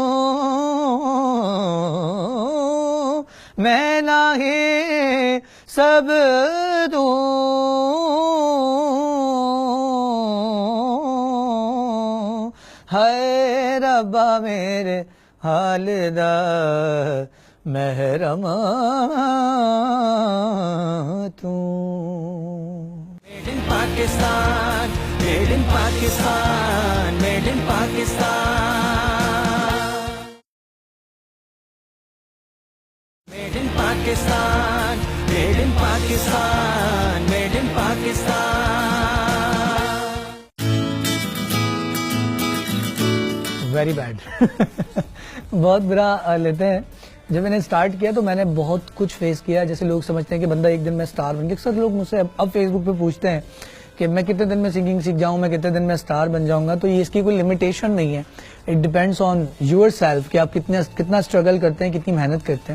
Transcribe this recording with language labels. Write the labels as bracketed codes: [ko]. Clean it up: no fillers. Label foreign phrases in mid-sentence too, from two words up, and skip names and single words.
[pa] ਮੈਂ ਨਾਹੀ ਸਭ ਤੂੰ, ਹਾਏ ਰੱਬਾ ਮੇਰੇ ਹਾਲ ਦਾ ਮਹਿਰਮ ਤੂੰ। [en] Made in Pakistan, made in Pakistan, made in Pakistan. Made in Pakistan, made in Pakistan, made in Pakistan. very bad [hi] बहुत बुरा लेते हैं। जब मैंने स्टार्ट किया तो मैंने बहुत कुछ फेस किया। जैसे लोग समझते हैं कि बंदा एक दिन में स्टार बन गया। अक्सर लोग मुझसे अब फेसबुक पे पूछते हैं कि मैं कितने दिन में सिंगिंग सीख जाऊं, मैं कितने दिन में स्टार बन जाऊंगा। तो ये इसकी कोई लिमिटेशन नहीं है। [en] it depends on your self [hi] कि आप कितना स्ट्रगल करते हैं, कितनी मेहनत करते हैं।